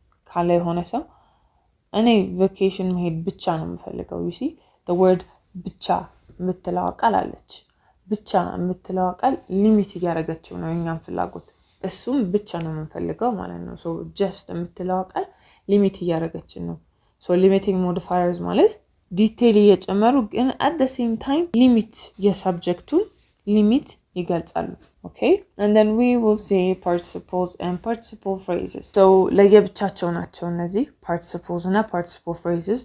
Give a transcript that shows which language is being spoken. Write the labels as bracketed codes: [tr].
[am] ካለ የሆነ ሰው እኔ ቬኬሽን መሄድ ብቻ ነው የምፈልገው. [en] you see the word [am] ብቻ የምትለዋ ቃል አለች. ብቻ የምትለዋ ቃል ሊሚት እያደረገችው ነው እኛን ፍላጎት. እሱም ብቻ ነው የምንፈልገው ማለት ነው. so just የምትለዋ ቃል ሊሚት እያደረገችን ነው. so limiting modifiers ማለት ዲቴይል እየጨመሩ ግን [en] at the same time [am] ሊሚት የሰብጀክቱን ሊሚት ይገልጻሉ. [en] Okay, and then we will see participles and participle phrases. [am] So ለየብቻቸው ናቸው እነዚህ participles እና participle phrases.